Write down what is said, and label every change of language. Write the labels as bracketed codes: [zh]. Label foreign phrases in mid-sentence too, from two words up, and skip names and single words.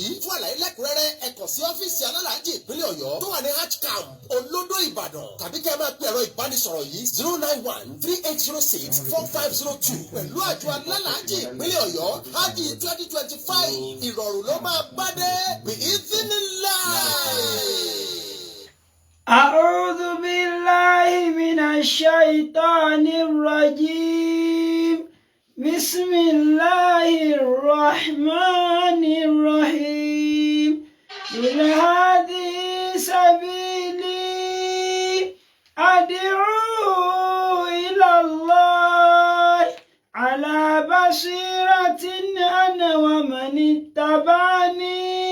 [yo] Fún àlàyé lẹ́kùnrẹ́rẹ́ ẹ kàn sí ọ́fíìsì alálàájì ìpínlẹ̀ Ọ̀yọ́ tó wà ní Hajj Camp Olódó Ìbàdàn tàbí kẹ́ ẹ máa pe ẹ̀rọ ìbánisọ̀rọ̀ yìí 091-3806-4502 pẹ̀lú àjọ alálàájì ìpínlẹ̀ Ọ̀yọ́ Hajj 2025 ìrọ̀rùn ló máa bá dé bí ìdínníláì. [ar] أعوذ بالله من الشيطان الرجيم بسم الله الرحمن الرحيم قل هذه سبيلي أدعو إلى الله على بصيرة أنا ومن اتبعني